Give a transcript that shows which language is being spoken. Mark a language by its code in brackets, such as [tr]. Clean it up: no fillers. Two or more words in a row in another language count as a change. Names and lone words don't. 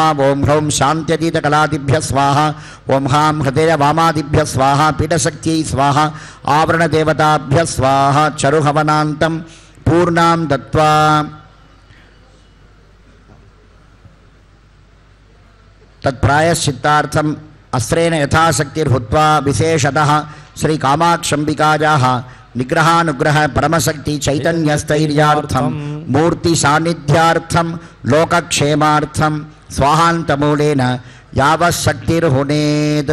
[sa] ఓం హ్రోం శాంత్యతీతకళాదిభ్య స్వాహ. ఓం హాం హృదయ వామాదిభ్య స్వాహ. పీఠశక్త్యై స్వాహ. ఆవరణదేవతాభ్య స్వాహ. చరుహవనాంతం పూర్ణాం దత్వా तत्प्रायश्चित्तार्थम् अस्त्रेण यथाशक्तिर्भूत्वा विशेषतः श्रीकामाक्षम्बिकायाः निग्रहानुग्रह परमशक्ति चैतन्यस्थैर्यार्थं मूर्तिसान्निध्यार्थं लोकक्षेमार्थं स्वाहान्तमूलेन यावच्छक्तिर्हुनेत्।